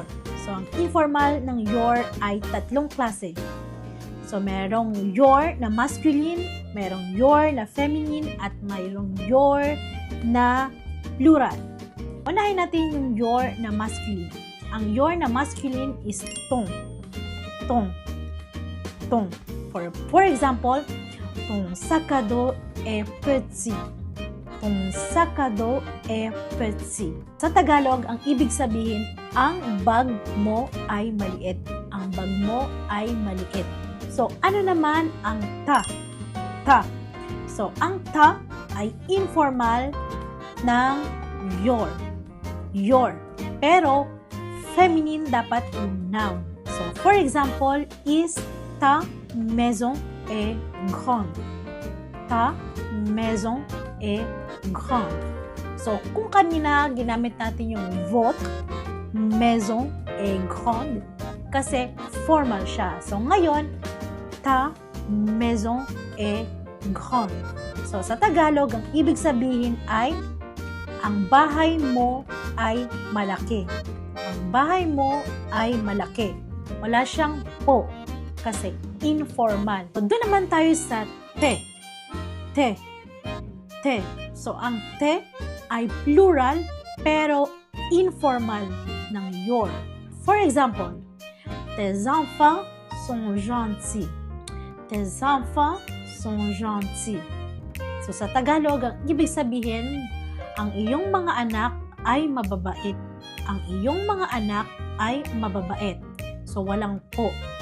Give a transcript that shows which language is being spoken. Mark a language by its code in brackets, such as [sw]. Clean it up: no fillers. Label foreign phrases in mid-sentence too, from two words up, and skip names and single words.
[tl] So, ang informal ng your ay tatlong klase. So, merong your na masculine, merong your na feminine, at mayroong your na plural. Unahin natin yung your na masculine. Ang your na masculine is ton. Ton. Ton. [en] For example, [fr] ton sac à dos est petit. Ton sac à dos est petit. [tl] Sa Tagalog, ang ibig sabihin, ang bag mo ay maliit. Ang bag mo ay maliit. So, ano naman ang ta? Ta. So, ang ta ay informal ng your. Your. Pero, feminine dapat yung noun. [en] So, for example, is [fr] ta maison est grande. Ta maison est grande. [tl] So, kung kanina ginamit natin yung [fr] votre, maison est grande, [tl] kasi formal siya. So, ngayon, [fr] ta maison est grande. [tl] So, sa Tagalog, ang ibig sabihin ay ang bahay mo ay malaki. Ang bahay mo ay malaki. Wala siyang po kasi informal. So, doon naman tayo sa te. Te. Te. So, ang te ay plural pero informal ng your. [en] For example, [fr] tes enfants sont gentils. Tes enfants sont gentils. [tl] So, sa Tagalog, ang ibig sabihin, ang iyong mga anak ay mababait. Ang iyong mga anak ay mababait. So, walang po.